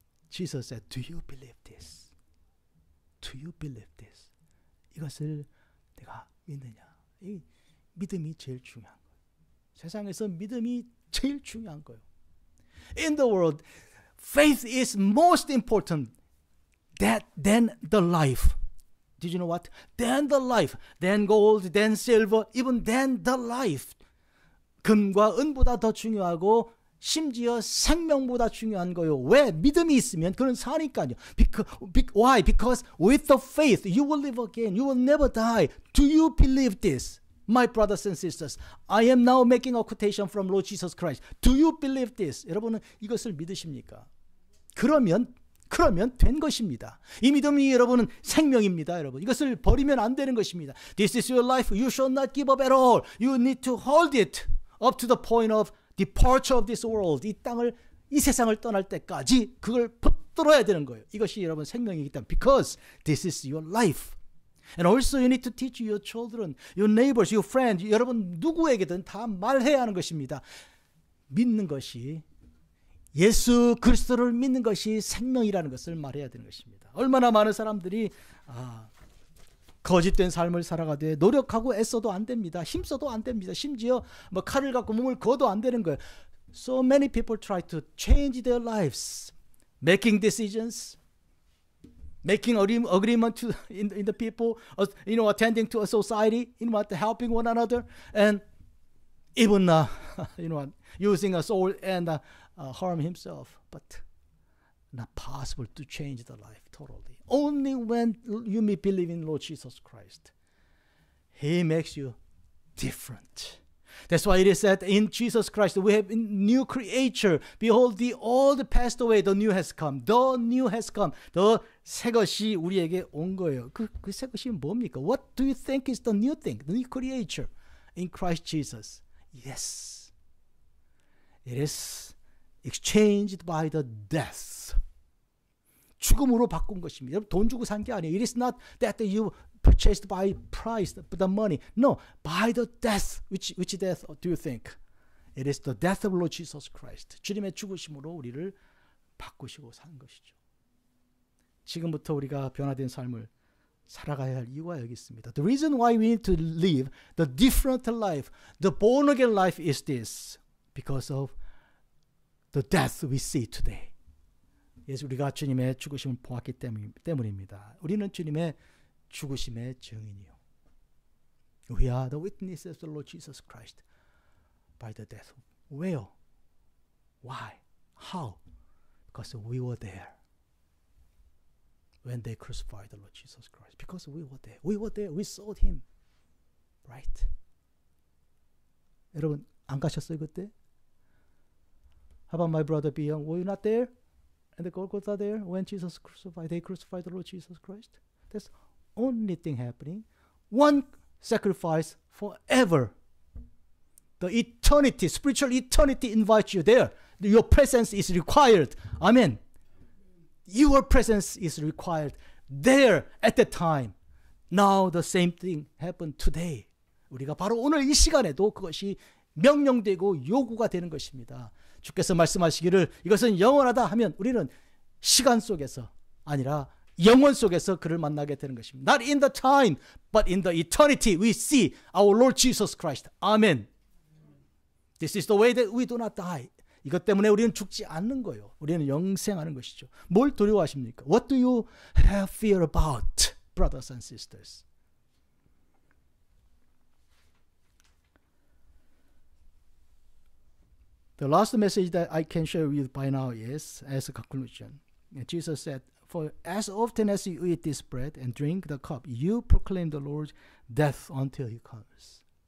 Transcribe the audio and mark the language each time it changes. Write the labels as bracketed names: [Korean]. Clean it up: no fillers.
[English] Jesus said, do you believe this? Do you believe this? [Korean] 이것을 내가 믿느냐? 이 믿음이 제일 중요한 거예요. 세상에서 믿음이 제일 중요한 거예요. [English] In the world, faith is most important than the life. Did you know what? Than the life, than gold, than silver, even than the life. [Korean] 금과 은보다 더 중요하고 심지어 생명보다 중요한 거요. 왜? 믿음이 있으면 그는 사니까요. [English] Why? Because with the faith you will live again. You will never die. Do you believe this? My brothers and sisters, I am now making a quotation from Lord Jesus Christ. Do you believe this? [Korean] 여러분은 이것을 믿으십니까? 그러면 된 것입니다. 이 믿음이 여러분은 생명입니다. 여러분 이것을 버리면 안 되는 것입니다. [English] This is your life. You shall not give up at all. You need to hold it up to the point of departure of this world. [Korean] 이 세상을 떠날 때까지 그걸 붙들어야 되는 거예요. 이것이 여러분 생명이기 때문에 [English] because this is your life. And also you need to teach your children, your neighbors, your friends, [Korean] 여러분 누구에게든 다 말해야 하는 것입니다. 믿는 것이 예수 그리스도를 믿는 것이 생명이라는 것을 말해야 되는 것입니다. 얼마나 많은 사람들이 거짓된 삶을 살아가되 노력하고 애써도 안 됩니다. 힘써도 안 됩니다. 심지어 뭐 칼을 갖고 몸을 거도 안 되는 거예요. [English] So many people try to change their lives, making decisions, making agreement in the people, attending to a society, helping one another, and even using a soul and harm himself. But not possible to change the life totally. Only when you may believe in Lord Jesus Christ, He makes you different. That's why it is said in Jesus Christ we have a new creature. Behold, the old passed away, the new has come. The new has come. [Korean] The 새 것이 우리에게 온 거예요. 그 새 것이 뭡니까? [English] What do you think is the new thing? The new creature in Christ Jesus. Yes. It is exchanged by the death. [Korean] 죽음으로 바꾼 것입니다. 돈 주고 산 게 아니에요. [English] It is not that you purchased by price, the money. No, by the death. Which death do you think? It is the death of Lord Jesus Christ. [Korean] 주님의 죽으심으로 우리를 바꾸시고 산 것이죠. 지금부터 우리가 변화된 삶을 살아가야 할 이유가 여기 있습니다. [English] The reason why we need to live the different life, the born again life is this. Because of the death we see today. [Korean] 우리가 주님의 죽으심을 보았기 때문입니다. 우리는 주님의 죽으심의 증인이요. [English] We are the witnesses of the Lord Jesus Christ by the death. Where? Why? How? Because we were there when they crucified the Lord Jesus Christ. Because we were there. We were there. We saw Him. Right? [Korean] 여러분 안 가셨어요 그때? [English] How about my brother Biyoung? Were you not there? And the Golgotha there when Jesus crucified, they crucified the Lord Jesus Christ. That's only thing happening. One sacrifice forever. The eternity, spiritual eternity invites you there. Your presence is required. Amen. Your presence is required there at the time. Now the same thing happened today. [Korean] 우리가 바로 오늘 이 시간에도 그것이 명령되고 요구가 되는 것입니다. 주께서 말씀하시기를 이것은 영원하다 하면 우리는 시간 속에서 아니라 영원 속에서 그를 만나게 되는 것입니다. [English] Not in the time, but in the eternity we see our Lord Jesus Christ. Amen. This is the way that we do not die. [Korean] 이것 때문에 우리는 죽지 않는 거예요. 우리는 영생하는 것이죠. 뭘 두려워하십니까? [English] What do you have fear about, brothers and sisters? The last message that I can share with you by now is, as a conclusion, Jesus said, For as often as you eat this bread and drink the cup, you proclaim the Lord's death until He comes.